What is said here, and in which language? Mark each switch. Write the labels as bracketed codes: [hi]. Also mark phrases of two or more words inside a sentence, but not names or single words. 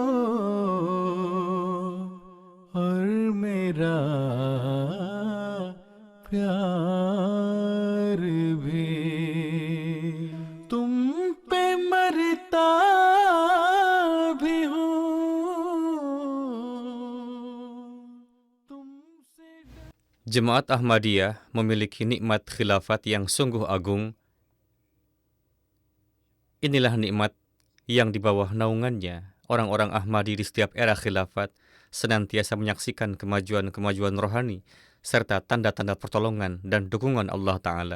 [hi] और मेरा प्यार भी, तुम पे मरता भी हूँ, तुमसे [id] Jemaat Ahmadiyah memiliki nikmat khilafat yang sungguh agung. Inilah nikmat yang di bawah naungannya orang-orang Ahmadi di setiap era khilafat senantiasa menyaksikan kemajuan-kemajuan rohani serta tanda-tanda pertolongan dan dukungan Allah Ta'ala.